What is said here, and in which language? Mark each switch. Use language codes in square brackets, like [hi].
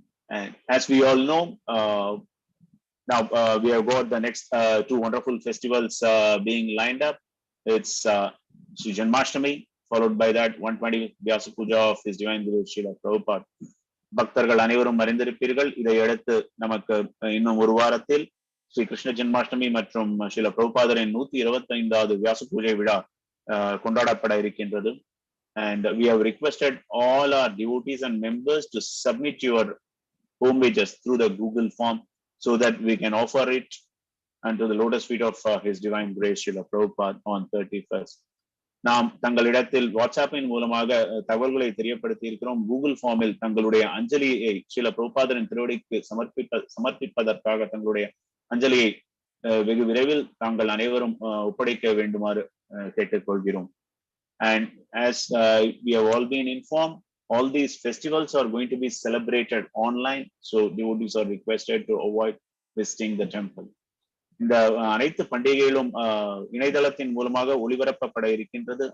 [en] And as we all know, now we have got the next two wonderful festivals being lined up. It's Sri Janmashtami, followed by that 120 Vyasa Puja of His Divine Guru Srila Prabhupada. [ta] பக்தர்கள் அனைவரும் அறிந்திருப்பீர்கள். இதை அடுத்து நமக்கு இன்னும் ஒரு வாரத்தில் ஸ்ரீ கிருஷ்ண ஜென்மாஷ்டமி மற்றும் ஸ்ரீல பிரபுபாதரின் 125வது வியாச பூஜை விழா கொண்டாடப்பட இருக்கின்றது. [en] And we have requested all our devotees and members to submit your homages through the Google form so that we can offer it unto the lotus feet of His Divine Grace Srila Prabhupada on 31st. [ta] நாம் தங்களிடத்தில் வாட்ஸ்அப்பின் மூலமாக தகவல்களை தெரியப்படுத்தி இருக்கிறோம். Google ஃபார்மில் தங்களுடைய அஞ்சலியை ஸ்ரீல பிரபுபாதரின் திருவடிக்கு சமர்ப்பிப்பதற்காக தங்களுடைய அஞ்சலியை வெகு விரைவில் தாங்கள் அனைவரும் ஒப்படைக்க வேண்டுமாறு கேட்டுக்கொள்கிறோம். [en] And as we have all been informed, All these festivals are going to be celebrated online, so devotees are requested to avoid visiting the temple. [ta] இந்த அனைத்து பண்டிகைகளும் இணையதளத்தின் மூலமாக ஒளிபரப்பப்பட இருக்கின்றது.